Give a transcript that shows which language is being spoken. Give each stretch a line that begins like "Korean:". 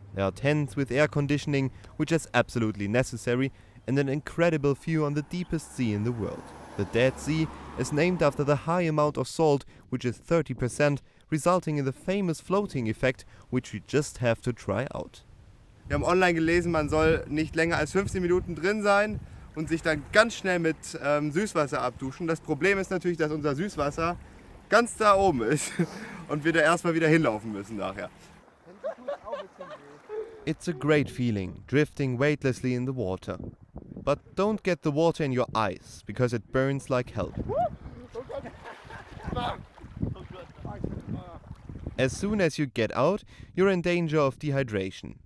English: There are tents with air conditioning, which is absolutely necessary, and an incredible view on the deepest sea in the world. The Dead Sea is named after the high amount of salt, which is 30%, resulting in the famous floating effect, which we just have to try out.
German: Wir haben online gelesen, man soll nicht länger als 15 Minuten drin sein und sich dann ganz schnell mit Süßwasser abduschen. Das Problem ist natürlich, dass unser Süßwasser ganz da oben ist und wir da erstmal wieder hinlaufen müssen nachher.
English: It's a great feeling, drifting weightlessly in the water. But don't get the water in your eyes, because it burns like hell. As soon as you get out, you're in danger of dehydration.